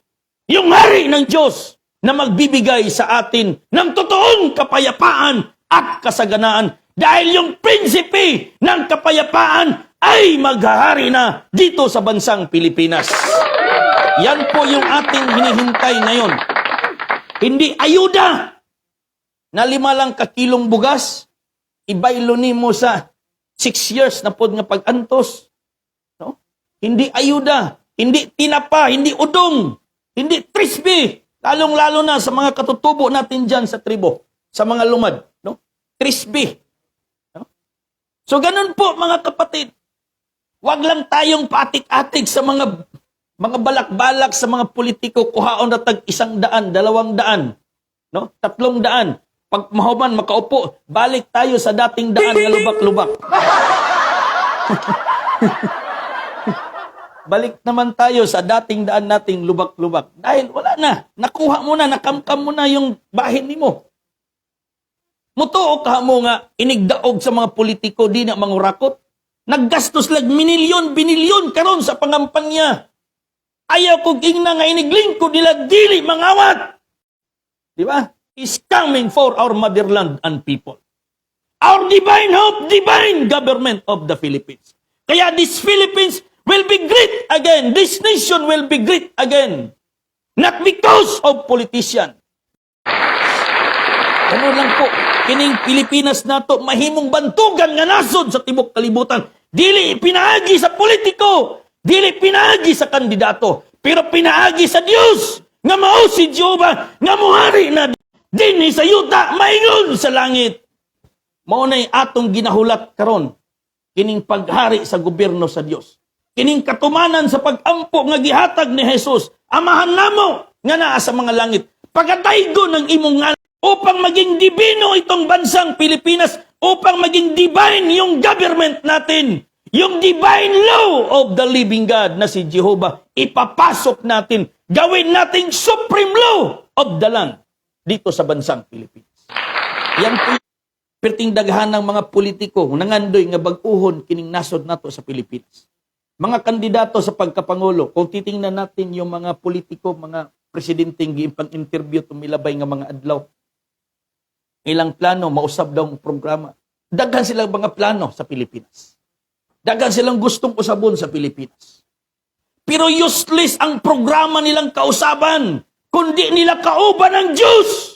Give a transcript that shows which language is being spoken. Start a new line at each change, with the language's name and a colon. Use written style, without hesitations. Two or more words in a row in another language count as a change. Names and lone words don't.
Filipino: Yung hari ng Diyos na magbibigay sa atin ng totoong kapayapaan at kasaganaan. Dahil yung prinsipe ng kapayapaan ay maghahari na dito sa bansang Pilipinas. Yan po yung ating hinihintay ngayon. Hindi ayuda na
Cebuano: 5 lang kakilong bugas, ibaylo ni mo sa 6 years na pod nga pag-antos. No?
Filipino: Hindi ayuda, hindi tinapa, hindi udong, hindi crispy. Lalong-lalo na sa mga katutubo natin dyan sa tribo, sa mga lumad. No? Crispy. No? So ganun po mga kapatid. Huwag lang tayong patik-atik sa mga balak-balak sa mga politiko,
Cebuano: kuhaon na tag
Filipino: 100, 200, no? 300. Pag mahuman, makaupo, balik tayo sa dating daan nga lubak-lubak. Balik naman tayo sa dating daan nating lubak-lubak. Dahil wala na. Nakuha mo na, nakamkam mo na yung bahin mo.
Cebuano: Mutuo ka mo nga, inigdaog sa mga politiko, di na mangurakot. Naggastos lag binilyon karon sa pangampanya. Ayaw kong ingna nga inigling ko nila, dili mangawat.
Filipino: Di ba?
English: Is coming for our motherland and people. Our divine hope, divine government of the Philippines. Kaya this Philippines will be great again. This nation will be great again. Not because of politician.
Filipino: Ano lang po,
Cebuano: kining Pilipinas nato mahimong bantugan nga nasod sa tibok kalibutan. Dili pinaagi sa politiko, dili pinaagi sa kandidato, pero pinaagi sa Dios nga mao si Jehovah nga muhari na dinhi sa yuta, maingon sa langit. Mao nay atong ginahulat karon kining paghari sa gobyerno sa Dios. Kining katumanan sa pag-ampo nga gihatag ni Jesus. Amahan namo nga naa sa mga langit.
Filipino: Pagataygo ng
Cebuano: imong ngalan
Filipino: upang maging divino itong bansang Pilipinas, upang maging divine yung government natin. Yung
English: divine law of the living God
Filipino: na si Jehovah, ipapasok natin, gawin nating
English: supreme law of the land
Filipino: dito sa bansang Pilipinas.
Cebuano: Yan po perting daghan ng mga politiko nangandoy nga bag-uhon kining nasod nato sa Pilipinas. Mga kandidato sa pagkapangulo,
Filipino: kung titingnan natin yung mga politiko,
Cebuano: mga presidenteng giimpang-interview tumilabay nga mga adlaw, ilang plano, mausab daw ang programa. Daghan silang mga plano sa Pilipinas. Daghan silang gustong usabon sa Pilipinas.
Filipino: Pero useless ang programa nilang kausaban kundi nila kauban ng Diyos.